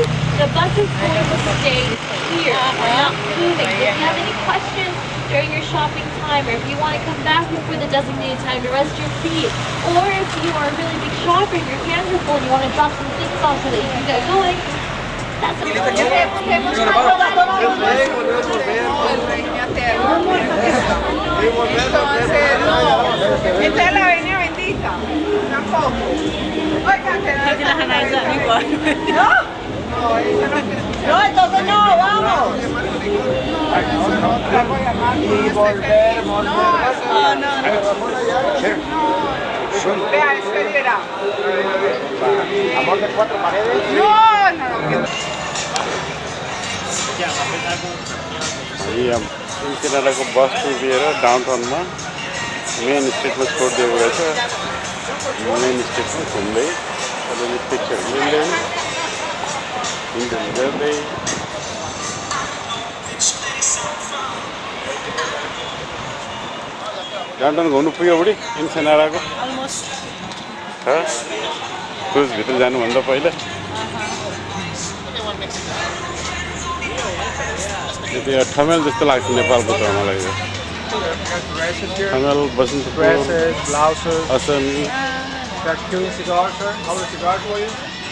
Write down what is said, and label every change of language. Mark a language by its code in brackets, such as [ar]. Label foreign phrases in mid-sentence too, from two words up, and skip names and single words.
[en] The bus is going to stay here. We're not moving. If you have any questions during your shopping time, or if you want to come back before the designated time to rest your feet, or if you are a really big shopper and your hands are full and you want to drop some things off so that you can get going, that's [es] Esta es la avenida bendita. Tampoco. Oigan, que no. No, entonces no, vamos. Y volver. No. Vea, espera. Amor de cuatro paredes. No. [ne] यहाँ किनाराको बस पुगेर डाउनटाउनमा मेन स्ट्रिटमा छोडिदिएको रहेछ मेन स्ट्रिटमा घुम्दै अलिअलि पिक्चर लिँदै हिँड्दै गर्दै डाउनटाउन घुम्नु पुग्यो बुढी इन्सेनाराको क्रुजभित्र जानुभन्दा पहिला यो ठमेल जस्तो लाग्छ नेपालको त मलाई यो ठमेल बसन्तपुर [en] Dresses, blouses. असमी Got Cuban cigars, sir. How many cigars for you?